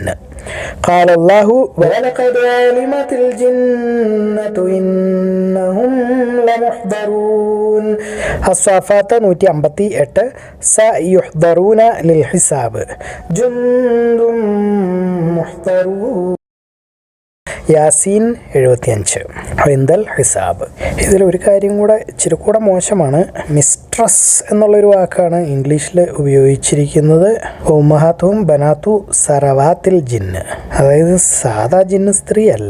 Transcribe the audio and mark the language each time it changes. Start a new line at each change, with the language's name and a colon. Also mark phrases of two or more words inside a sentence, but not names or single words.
Arabic: قال الله ولقد علمت الجنة إنهم لمحضرون. الصافات 158. سيحضرون للحساب جند محضرون. യാസീൻ 75. عند الحساب.
Malayalam: ഇതിലൊരു കാര്യം കൂടെ ഇച്ചിരി കൂടെ മോശമാണ്. മിസ്ട്രസ് എന്നുള്ളൊരു വാക്കാണ് ഇംഗ്ലീഷിൽ ഉപയോഗിച്ചിരിക്കുന്നത്.
Arabic: أمهات وبنات سروات الجن.
Malayalam: അതായത് സാധാ ജിന്ന് സ്ത്രീ അല്ല.